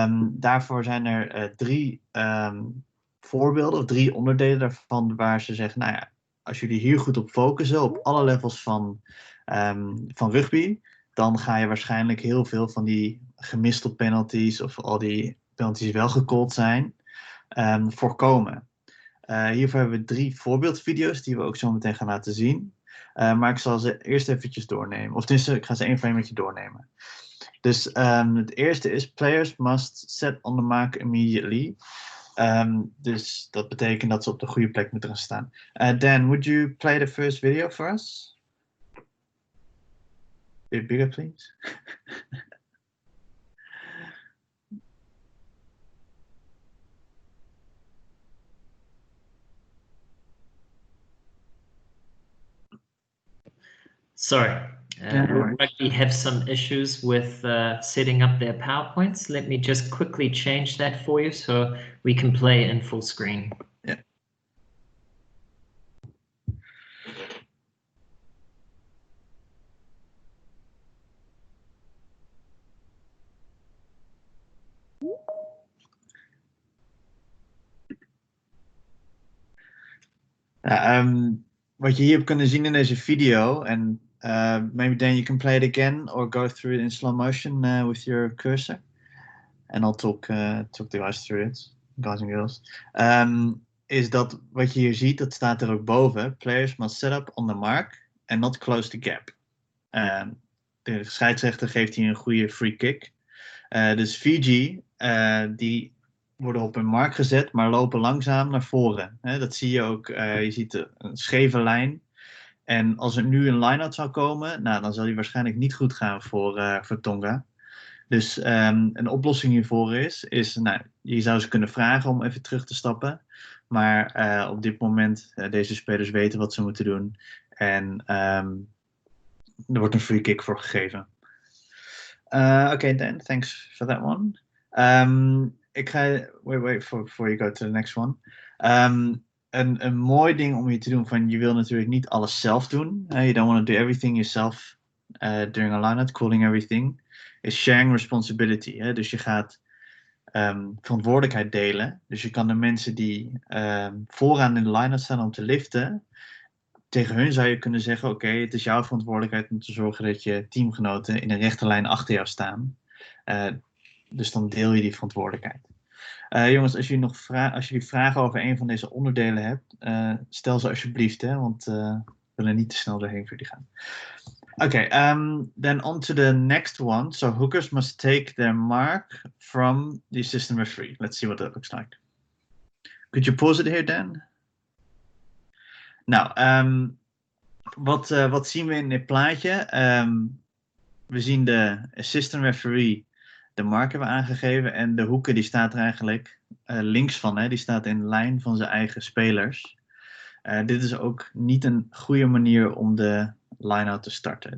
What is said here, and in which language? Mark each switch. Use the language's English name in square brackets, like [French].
[Dutch] Daarvoor zijn er 3 voorbeelden of 3 onderdelen daarvan waar ze zeggen, nou ja, als jullie hier goed op focussen, op alle levels van rugby, dan ga je waarschijnlijk heel veel van die gemiste penalties of al die penalties die wel gecallt zijn, voorkomen. Hiervoor hebben we 3 voorbeeldvideo's die we ook zo meteen gaan laten zien. Maar ik zal ze eerst eventjes doornemen. Of tenminste, ik ga ze één voor één met je doornemen. Dus het eerste is, [English] players must set on the mark immediately. [Dutch] Dus dat betekent dat ze op de goede plek moeten gaan staan. [English] Dan, would you play the first video for us? A bit bigger, please. Sorry. Rugby have some issues with setting up their PowerPoints. Let me just quickly change that for you so we can play in full screen. Yeah. [Dutch] Wat je hier hebt kunnen zien in deze video, en [English] maybe then you can play it again or go through it in slow motion with your cursor, and I'll talk the guys through it, guys and girls. [Dutch] Is dat wat je hier ziet, dat staat er ook boven. [English] Players must set up on the mark and not close the gap. [Dutch] De scheidsrechter geeft hier een goede free kick. Dus Fiji, die worden op hun mark gezet, maar lopen langzaam naar voren. Dat zie je ook. Je ziet een scheve lijn. En als er nu een line-out zou komen, nou, dan zal die waarschijnlijk niet goed gaan voor Tonga. Dus een oplossing hiervoor is nou, je zou ze kunnen vragen om even terug te stappen. Maar op dit moment, deze spelers weten wat ze moeten doen. En er wordt een free kick voor gegeven. [English] Okay, Dan, thanks for that one. [Dutch] Ik ga... [English] Wait, before you go to the next one. [Dutch] Een mooi ding om hier te doen, van je wil natuurlijk niet alles zelf doen. [English] You don't want to do everything yourself during a line-out, calling everything. Is sharing responsibility. [Dutch] Dus je gaat verantwoordelijkheid delen. Dus je kan de mensen die vooraan in de line-out staan om te liften, tegen hun zou je kunnen zeggen, oké, het is jouw verantwoordelijkheid om te zorgen dat je teamgenoten in een rechte lijn achter jou staan. Dus dan deel je die verantwoordelijkheid. Jongens, als jullie vragen over een van deze onderdelen hebt, stel ze alsjeblieft, want we willen niet te snel doorheen voor jullie gaan. [English] Okay, then on to the next one. So hookers must take their mark from the assistant referee. Let's see what that looks like. Could you pause it here, Dan? [Dutch] Nou, wat zien we in dit plaatje? We zien de assistant referee de mark hebben aangegeven en de hoeker die staat er eigenlijk links van. Die staat in lijn van zijn eigen spelers. Dit is ook niet een goede manier om de line-out te starten.